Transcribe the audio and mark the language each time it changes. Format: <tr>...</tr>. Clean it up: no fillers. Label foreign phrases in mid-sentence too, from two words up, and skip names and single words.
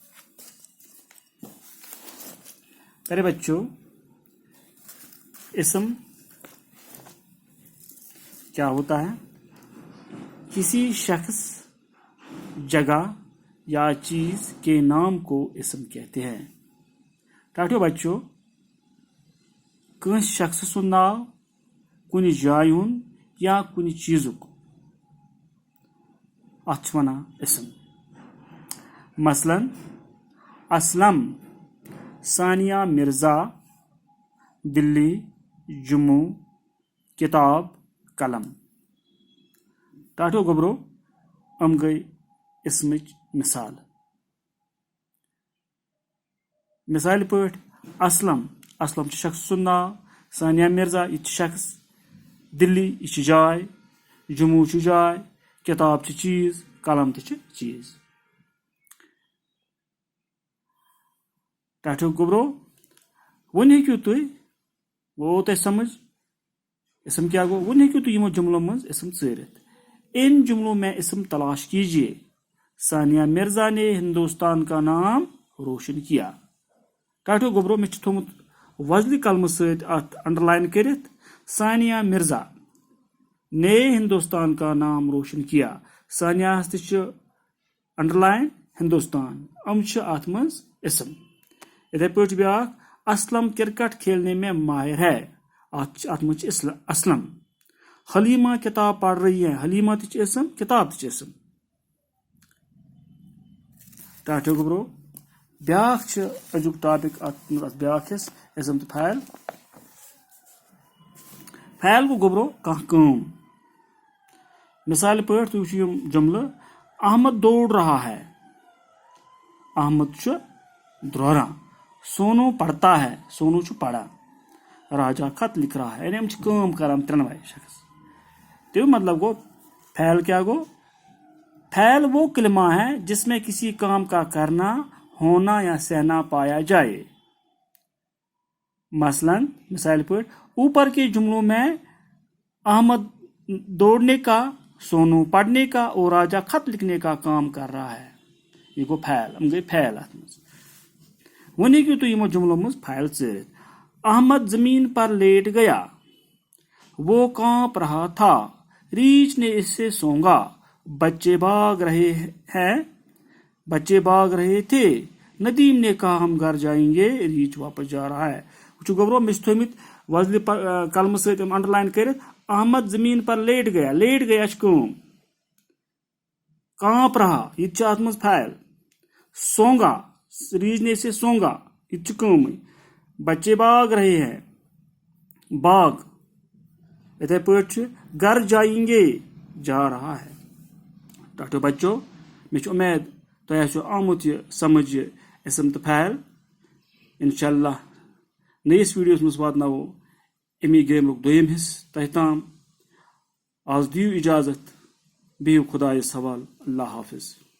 <ur>پیارے بچوں، اسم کیا ہوتا ہے؟ کسی شخص، جگہ یا چیز کے نام کو اسم کہتے ہیں۔</ur> <ks>ٹاٹو بچوں، کنس شخص سن ناو، کن جائے ہن یا کن چیزک اتھ ونان اسم۔</ks> <ur>مثلا اسلم، ثانیہ مرزا، دلی، جموں، کتاب، قلم۔</ur> <ks>ٹاٹو گبرو ام گئی اسمچ مثال۔ مثال پٲٹھۍ اسلم چھ شخص سُنٛد ناو، ثانیہ مرزا یہ شخص، دلی یہ جائے، جموں جائے، کتاب چیز، قلم تہ چیز۔ ٹاٹو گبرو ون ہیٚکِو تُہۍ، گوٚو تۄہہِ سمجھ اسم کیا گو؟ ون ہیٚکِو تُہۍ یمو جملوں منٛز اسم ژٲرِتھ۔</ks> <ur>ان جملوں میں اسم تلاش کیجیے۔ ثانیہ مرزا نے ہندوستان کا نام روشن کیا۔</ur> <ks>ٹاٹو گبرو میں تھومت وزلی قلمہٕ سۭتۍ اتھ</ks> <en>under line</en> <ks>کٔرِتھ،</ks> <ur>ثانیہ مرزا نے ہندوستان کا نام روشن کیا۔</ur> <ks>ثانیہ ہس تہِ چھِ</ks> <en>under line,</en> <ks>ہندوستان، ام چھِ اتھ منٛز اسم۔ اتھے پٲٹھۍ بیاکھ،</ks> <ur>اسلم کرکٹ کھیلنے میں ماہر ہے،</ur> <ks>ات منٛز چھِ اسلم۔ حلیمہ</ks> <ur>کتاب پڑھ رہی ہے،</ur> <ks>حلیمہ تہِ چھِ اسم، کتاب تہِ چھِ اسم۔ ٹاٹو گبرو بیاکھ چھِ أزیُک ٹاپک، اتھ بیاکھ حصہٕ اسم تہٕ فعل۔ فعل گوٚو گبرو کانٛہہ کٲم۔ مثال پٲٹھۍ تُہۍ وٕچھِو یِم جملہٕ، احمد</ks> <ur>دوڑ رہا ہے،</ur> <ks>احمد چھُ دوران۔ سونو</ks> <ur>پڑھتا ہے،</ur> <ks>سونو چھُ پران۔ راجا</ks> <ur>خط لکھ رہا ہے،</ur> <ks>یعنی ہم چھِ کٲم کران ترٛٮ۪نوَے شخص۔ تمیُک مطلب گوٚو فعل کیا گوٚو؟</ks> <ur>فعل وہ کلمہ ہے جس میں کسی کام کا کرنا، ہونا یا سہنا پایا جائے۔ مثلاً</ur> <ks>مثال پٲٹھۍ</ks> <ur>اوپر کے جملوں میں احمد دوڑنے کا، سونو پڑھنے کا اور راجا خط لکھنے کا کام کر رہا ہے۔</ur> <ks>یہ گوٚو فعل، ہم گئی فعل اتھ منٛز۔ ون ہیٚکِو تُہۍ یمو جملوں منٛز فعل ژٲرِتھ۔</ks> <ur>احمد زمین پر لیٹ گیا، وہ کانپ رہا تھا، ریچھ نے اسے سونگا، بچے بھاگ رہے ہیں، بچے بھاگ رہے تھے، ندیم نے کہا ہم گھر جائیں گے، ریچھ واپس جا رہا ہے۔</ur> <ks>وچھو گبرو مےٚ چھِ تھٲومٕتۍ وزلہِ قلمہٕ سۭتۍ یِم</ks> <en>under line</en> <ks>کٔرِتھ۔ احمد</ks> <ur>زمین پر لیٹ گیا، لیٹ گیا</ur> <ks>چھِ کٲم۔</ks> <ur>کانپ رہا</ur> <ks>یہ تہِ چھِ اتھ منٛز فعل۔</ks> <ur>سونگا، ریچھ نے اسے سونگا</ur> <ks>یہ تہِ چھِ کٲمٕے۔</ks> <ur>بچے بھاگ رہے ہیں، باغ۔</ur> <ks>اتھے پٲٹھۍ چھُ</ks> <ur>گھر جائیں گے، جا رہا ہے۔</ur> <ks>ٹاٹو بچو مےٚ چھُ اُمید تۄہہِ آسیو آمُت یہِ سمجھ، یہِ اسم تہٕ فعل۔ انشاءاللہ نٔیِس ویٖڈیوَس منٛز واتناوو امی گرامرُک دوٚیِم حصہٕ تۄہہِ تام۔ آز دِیِو اِجازت، بِہِو خۄدایَس حوالہٕ، اللہ حافظ۔</ks>